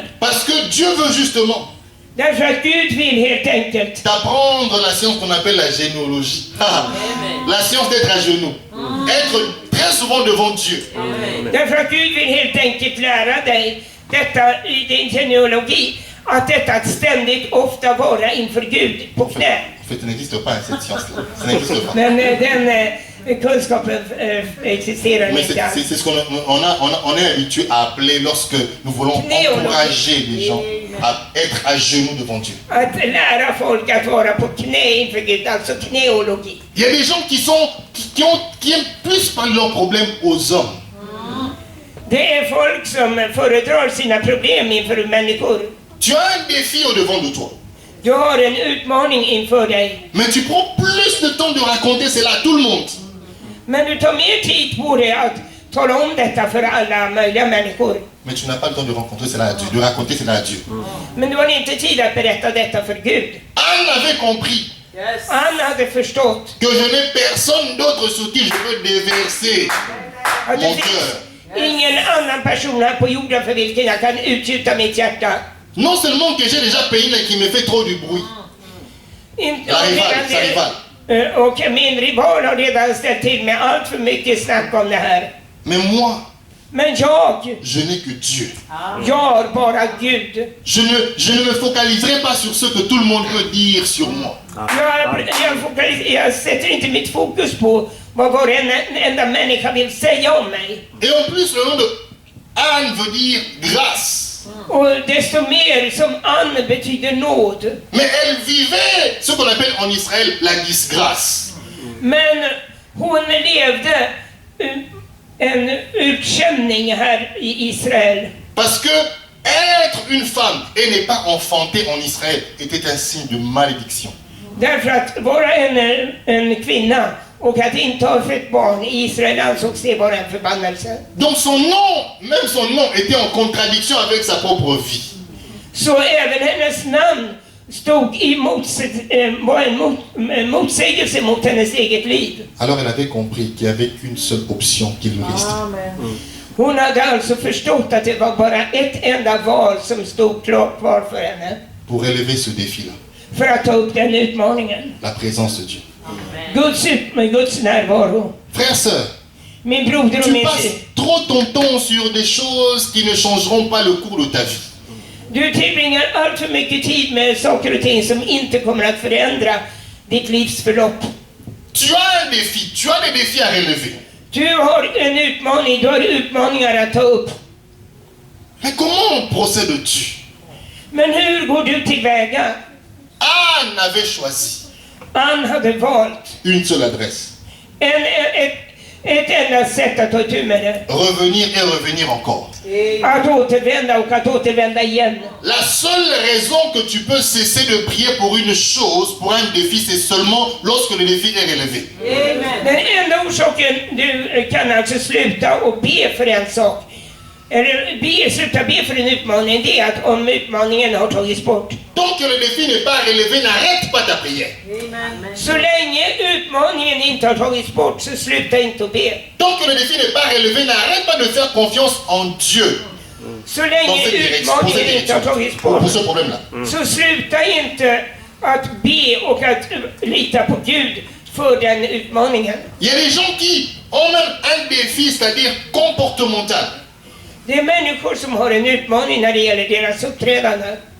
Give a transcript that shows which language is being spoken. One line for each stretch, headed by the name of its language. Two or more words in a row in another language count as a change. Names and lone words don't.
French: Parce que Dieu veut justement
Swedish: Därför att Gud vill helt enkelt
French: t'apprendre la science qu'on appelle la généalogie. La science d'être à genoux. Être très souvent devant Dieu.
Swedish: Därför att Gud vill helt enkelt lära dig detta i din genealogi. Att detta att ständigt ofta vara inför Gud på knä.
French: En fait, ça n'existe pas cette science-là. Ça n'existe pas.
Swedish: Men den kunskapen existerar
French: Mais
Swedish: inte alls.
French: c'est ce qu'on est habitué à appeler lorsque nous voulons encourager les gens à être à genoux devant Dieu.
Swedish: Att lära folk att vara på knä inför Gud, alltså knäologi.
French: Il y a des gens qui aiment plus parler leurs problèmes aux hommes.
Swedish: Det är folk som föredrar sina problem inför människor.
French: Tu as un défi au devant de toi.
Swedish: Du har en utmaning inför dig.
French: Mais tu prends plus de temps de raconter cela à tout le monde.
Swedish: Men du tar mer tid på dig att tala om detta för alla möjliga människor.
French: Mais tu n'as pas le temps de rencontrer cela à Dieu, de raconter cela à Dieu.
Swedish: Men du har inte tid att berätta detta för Gud.
French: Anne avait compris
Swedish: Han hade förstått
French: que je n'ai personne d'autre sur qui je peux déverser
Swedish: att det
French: mon
Swedish: finns
French: cœur.
Swedish: ingen annan person här på jorden för vilken jag kan utgjuta mitt hjärta.
French: Non seulement que j'ai déjà payé, mais qui me fait trop du bruit. La rivale, sa rivale.
Swedish: Och min rival har redan ställt till med allt för mycket snack om det här.
French: Mais moi,
Swedish: Men jag
French: je n'ai que Dieu.
Swedish: har bara Gud.
French: Je ne me focaliserai pas sur ce que tout le monde peut dire sur moi.
Swedish: Jag sätter inte mitt fokus på vad varenda enda människa vill säga om mig.
French: Et en plus, le nom de Anne veut dire grâce.
Swedish: Och desto mer som Anne betyder nåd.
French: Mais elle vivait ce qu'on appelle en Israël la disgrâce.
Swedish: Men hon levde en utkänning här i Israel.
French: Parce que être une femme et ne pas enfanter en Israël était un signe de malédiction.
Swedish: Därför att vara en kvinna och att inte ha fött barn i Israel ansågs det vara en förbannelse.
French: Donc son nom, même son nom, était en contradiction avec sa propre vie.
Swedish: Så även hennes namn stod i var en motsägelse mot hennes eget liv.
French: Alors elle avait compris qu'il n'y avait qu'une seule option qui lui restait.
Swedish: Hon hade alltså förstått att det var bara ett enda val som stod klart kvar för henne.
French: Pour relever ce défi-là.
Swedish: För att ta upp den utmaningen.
French: La présence de Dieu.
Swedish: Guds närvaro.
French: Frère, sœur,
Swedish: Min broder och
French: tu
Swedish: min
French: passes
Swedish: syster.
French: trop ton temps sur des choses qui ne changeront pas le cours de ta vie.
Swedish: Du tillbringar allt för mycket tid med saker och ting som inte kommer att förändra ditt livs förlopp.
French: Tu as un défi, tu as des défis à relever.
Swedish: Du har en utmaning, du har utmaningar att ta upp.
French: Mais comment procèdes-tu?
Swedish: Men hur går du tillväga?
French: Anne avait choisi
Swedish: Anne hade valt
French: une seule adresse.
Swedish: ett enda sätt att ta itu med det.
French: Revenir et revenir encore.
Swedish: Att återvända och att återvända igen.
French: La seule raison que tu peux cesser de prier pour une chose, pour un défi, c'est seulement lorsque le défi est relevé.
Swedish: Den enda orsaken du kan alltså sluta och be för en sak, eller sluta be för en utmaning, det är att om utmaningen har tagits bort.
French: Tant que le défi n'est pas relevé, n'arrête pas ta prière.
Swedish: Så länge utmaningen inte har tagits bort, så sluta inte att be.
French: Tant que le défi n'est pas relevé, n'arrête pas de faire confiance en Dieu.
Swedish: Så länge utmaningen inte har tagits bort,
French: pour ce problème-là.
Swedish: så sluta inte att be och att lita på Gud för den utmaningen.
French: Il y a des gens qui ont même un défi, c'est-à-dire comportemental.
Swedish: Det är människor som har en utmaning när det gäller deras uppträdande.